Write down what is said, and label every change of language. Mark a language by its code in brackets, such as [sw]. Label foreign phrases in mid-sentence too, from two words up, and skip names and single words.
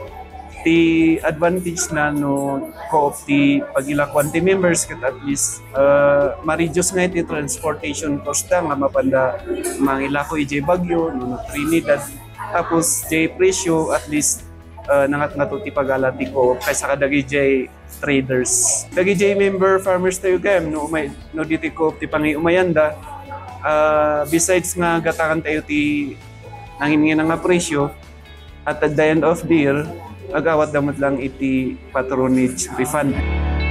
[ilo] Ti advantage na no co-op ti pag-ilakwan ti members kat [en] at least [ilo] ma-reduce nga iti [en] transportation cost [ilo] nga mapanda mangilako iti Baguio no Trinidad tapos iti presyo [en] at least [ilo] nangat nga to ti pag-ala ti co-op kaysa kadagi iti traders. Dagi iti [en] member farmers [ilo] tayo gayam no dito co-op ti pangiumayanda besides nga gatakan tayo ti nangin nga presyo [en] at the end of the year [ilo] agawat damot lang iti [en] patronage refund.